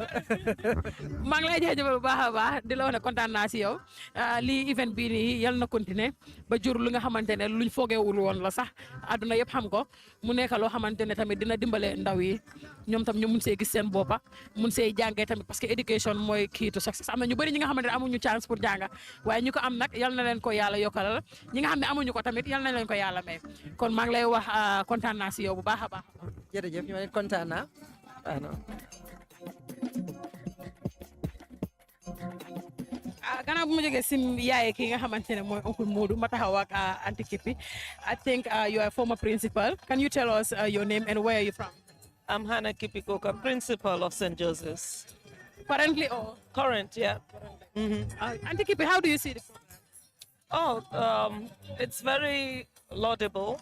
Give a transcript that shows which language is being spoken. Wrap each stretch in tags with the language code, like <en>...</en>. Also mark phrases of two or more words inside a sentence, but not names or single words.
<wo>maa ngi lay jaajëfal bu baax a baax di la wax ne kontaan naa si yow lii event bii nii yal na continuer ba jur li nga xamante ne luñ foogeewul woon la sax àdduna yëpp xam ko mu nekk loo xamante ne tamit dina dimbale ndaw yi ñoom tam ñu mun see gis seen boppa mun see jàngee tamit</wo> <fr>parce que éducation</fr> <wo>mooy</wo> <en>key to success</en> <wo>am na ñu bëri ñi nga xamante ne amuñu</wo> <fr>chance pour</fr> <wo>jànga waaye ñu ko am nag yal na leen ko yàlla yokkalal ñi nga xam ne amuñu ko tamit yal na leen ko yàlla may kon maa ngi lay wax kontaan naa si yow bu baax a baax. jërëjëf ñu ne kontaan naa gannaaw bu ma jógee si yaay ki nga xamante ne mooy oncle Modou ma taxaw ak Aunty Kippy</wo> <en>I think you are a former principal. Can you tell us your name and where are you from? I'm Hannah Kippy Coker, principal of St. Joseph's. Currently or? Current, yeah. Aunty Kippy, how do you see the program? It's very laudable.</en>